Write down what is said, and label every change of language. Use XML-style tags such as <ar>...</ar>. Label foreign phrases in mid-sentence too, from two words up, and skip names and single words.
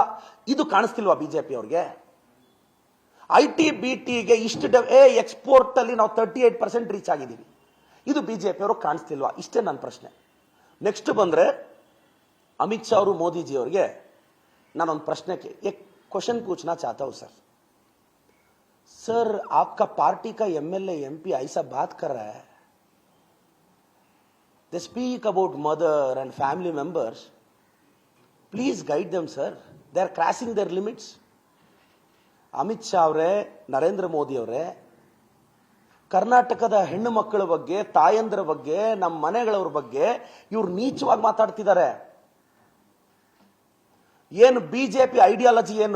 <kn>ಇದು ಕಾಣಿಸ್ತಿಲ್ವಾ ಬಿಜೆಪಿ ಅವ್ರಿಗೆ? IT BTಗೆ ಇಷ್ಟು ಎಕ್ಸ್ಪೋರ್ಟ್ ಅಲ್ಲಿ ನಾವು 38% ರೀಚ್ ಆಗಿದ್ದೀವಿ. ಇದು ಬಿಜೆಪಿ ಅವರು ಕಾಣಿಸ್ತಿಲ್ವಾ? ಇಷ್ಟೇ ನನ್ನ ಪ್ರಶ್ನೆ. ನೆಕ್ಸ್ಟ್ ಬಂದ್ರೆ ಅಮಿತ್ ಶಾ ಅವರು ಮೋದಿಜಿ ಅವರಿಗೆ ನಾನೊಂದು ಪ್ರಶ್ನೆ</kn> <hi>क्वेश्चन पूछना चाहता हूं सर आपका पार्टी का MLA MP ऐसा बात कर रहा है,</hi> <en>they speak about mother and family members, please guide them sir, they are crossing their limits.</en> <kn>ಅಮಿತ್ ಶಾ ಅವರೇ, ನರೇಂದ್ರ ಮೋದಿ ಅವರೇ, ಕರ್ನಾಟಕದ ಹೆಣ್ಣು ಮಕ್ಕಳ ಬಗ್ಗೆ, ತಾಯಂದ್ರ ಬಗ್ಗೆ, ನಮ್ಮ ಮನೆಗಳವ್ರ ಬಗ್ಗೆ ಇವ್ರು ನೀಚವಾಗಿ ಮಾತಾಡ್ತಿದ್ದಾರೆ. ಏನು ಬಿಜೆಪಿ ಐಡಿಯಾಲಜಿ ಏನು?</kn>